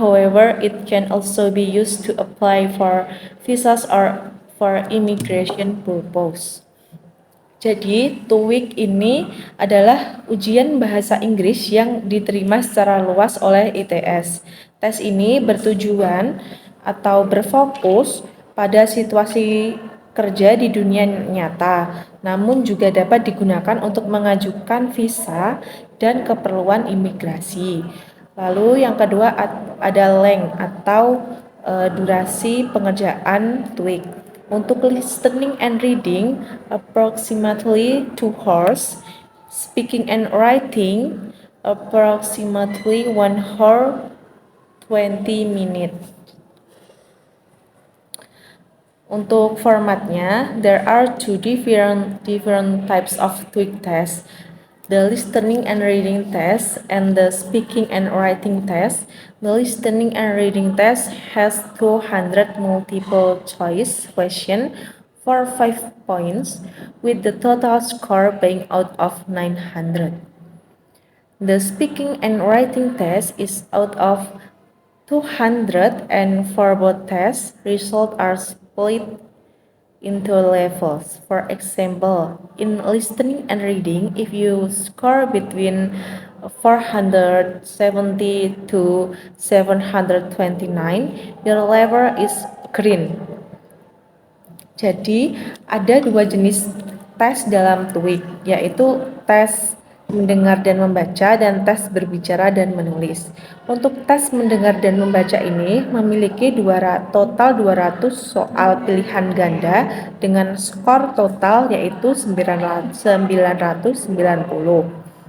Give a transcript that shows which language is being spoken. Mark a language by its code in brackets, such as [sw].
[en] However, it can also be used to apply for visas or for immigration purpose. [id] Jadi, TOEIC ini adalah ujian bahasa Inggris yang diterima secara luas oleh ITS. Tes ini bertujuan atau berfokus pada situasi kerja di dunia nyata, namun juga dapat digunakan untuk mengajukan visa dan keperluan imigrasi. Lalu yang kedua ada length atau durasi pengerjaan TOEIC. Untuk [en] listening and reading, approximately 2 hours. Speaking and writing, approximately 1 hour 20 minutes. [id] Untuk formatnya, [en] there are two different types of TOEIC tests. The listening and reading test and the speaking and writing test. The listening and reading test has 200 multiple choice question for 5 points, with the total score being out of 900. The speaking and writing test is out of 200, and for both tests, results are split into levels. For example, in listening and reading, if you score between 470 to 729, your level is green. [id] Jadi, ada dua jenis tes dalam TOEIC, yaitu tes mendengar dan membaca dan tes berbicara dan menulis. Untuk tes mendengar dan membaca ini memiliki total 200 soal pilihan ganda dengan skor total yaitu 990.